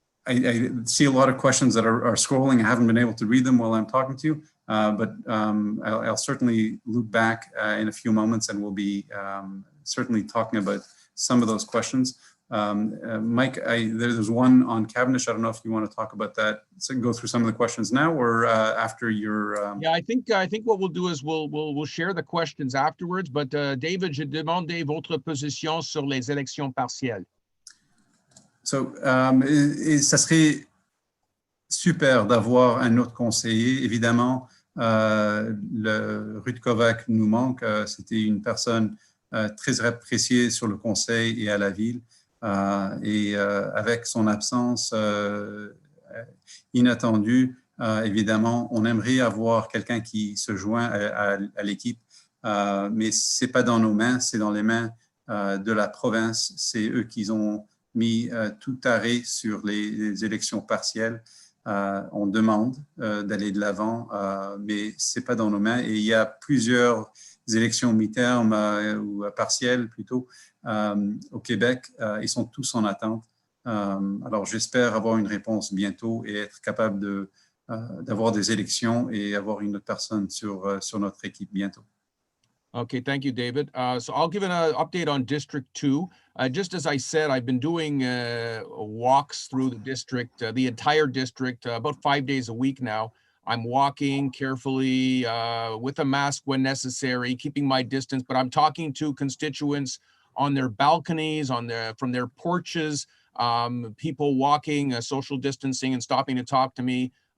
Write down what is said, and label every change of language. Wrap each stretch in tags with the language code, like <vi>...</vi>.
<en>I see a lot of questions that are scrolling. I haven't been able to read them while I'm talking to you, but I'll certainly loop back in a few moments and we'll be certainly talking about some of those questions. Mike, there's one on Cavendish. I don't know if you want to talk about that. So go through some of the questions now, or after your. Yeah, I think what we'll do is we'll share the questions afterwards.</en> <fr>But David, je demande votre position sur les élections partielles. So, ça serait super d'avoir un autre conseiller. Évidemment, le Rutkovac nous manque. C'était une personne très appréciée sur le conseil et à la ville. Et avec son absence inattendue, évidemment, on aimerait avoir quelqu'un qui se joint à l'équipe, mais ce n'est pas dans nos mains, c'est dans les mains de la province. C'est eux qui ont mis tout arrêt sur les élections partielles. On demande d'aller de l'avant, mais ce n'est pas dans nos mains. Et il y a plusieurs élections mi-terme ou partielles plutôt au Québec. Ils sont tous en attente. Alors, j'espère avoir une réponse bientôt et être capable d'avoir des élections et avoir une autre personne sur notre équipe bientôt.</fr> <en>Okay, thank you, David. So I'll give an update on District 2. Just as I said, I've been doing walks through the district, the entire district, about 5 days a week now. I'm walking carefully with a mask when necessary, keeping my distance, but I'm talking to constituents on their balconies, from their porches, people walking, social distancing and stopping to talk to me.</en>